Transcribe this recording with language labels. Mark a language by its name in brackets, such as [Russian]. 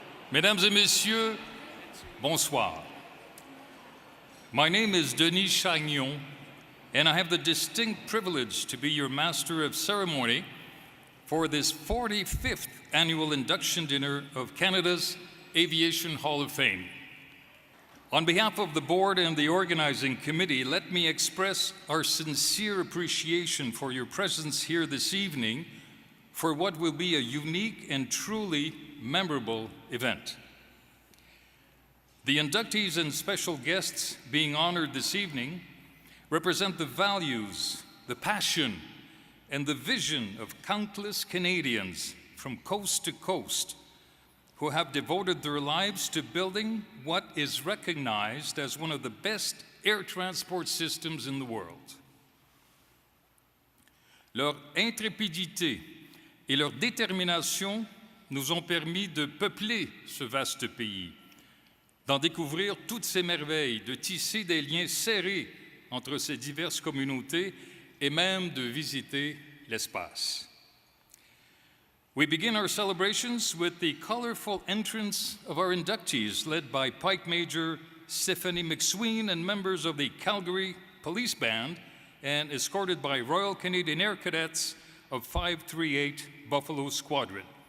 [French] Mesdames et messieurs, bonsoir. [English] My name is Denis Chagnon, and I have the distinct privilege to be your Master of Ceremony for this 45th annual induction dinner of Canada's Aviation Hall of Fame. On behalf of the board and the organizing committee, let me express our sincere appreciation for your presence here this evening for what will be a unique and truly memorable event. The inductees and special guests being honored this evening represent the values, the passion, and the vision of countless Canadians from coast to coast who have devoted their lives to building what is recognized as one of the best air transport systems in the world. [French] Leur intrépidité et leur détermination nous ont permis de peupler ce vaste pays, d'en découvrir toutes ses merveilles, de tisser des liens serrés entre ces diverses communautés et même de visiter l'espace. [English] We begin our celebrations with the colorful entrance of our inductees, led by Pike Major Stephanie McSween and members of the Calgary Police Band, and escorted by Royal Canadian Air Cadets of 538 Buffalo Squadron.